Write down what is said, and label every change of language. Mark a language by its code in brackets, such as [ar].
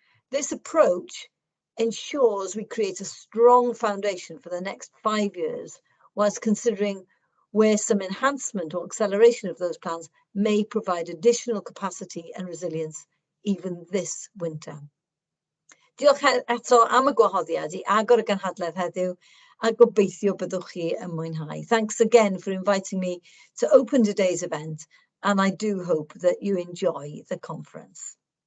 [en] This approach ensures we create a strong foundation for the next 5 years, whilst considering where some enhancement or acceleration of those plans may provide additional capacity and resilience even this winter. [cy] Diolch eto am y gwahoddiad I agor y gynhadledd heddiw a gobeithio byddwch chi yn mwynhau. [en] Thanks again for inviting me to open today's event, and I do hope that you enjoy the conference.